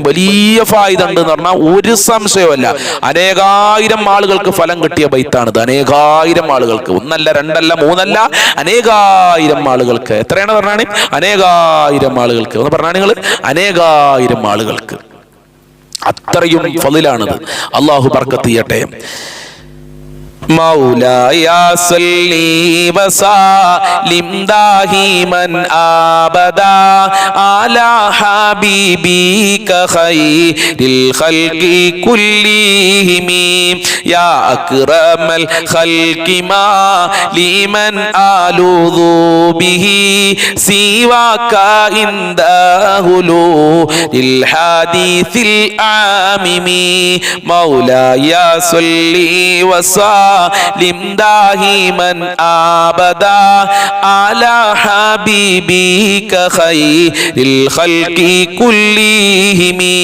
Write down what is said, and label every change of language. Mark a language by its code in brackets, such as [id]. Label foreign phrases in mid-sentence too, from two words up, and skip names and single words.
[ml] വലിയ ഫായിദ ഉണ്ട് എന്ന് പറഞ്ഞാൽ ഒരു സംശയമല്ല. അനേകായിരം ആളുകൾക്ക് ഫലം കിട്ടിയ ബൈത്താണ്. അനേകായിരം ആളുകൾക്ക്, ഒന്നല്ല രണ്ടല്ല മൂന്നല്ല, അനേകായിരം ആളുകൾക്ക്. എത്രയാണ് പറഞ്ഞാണ്? അനേകായിരം ആളുകൾക്ക്. ഒന്ന് പറഞ്ഞാൽ നിങ്ങൾ അനേകായിരം ആളുകൾക്ക്. അത്രയും ഫളിലാണത്. അല്ലാഹു ബർക്കത്ത് ചെയ്യട്ടെ. [ar] مولاي صل وسلم دائما ابدا على حبيبك خير الخلق كلهم يا اكرم الخلق ما لمن الوذ به سواك عند هلول الحديث العامم مولاي صل وسلم دائما ابدا على حبيبك خير الخلق كلهم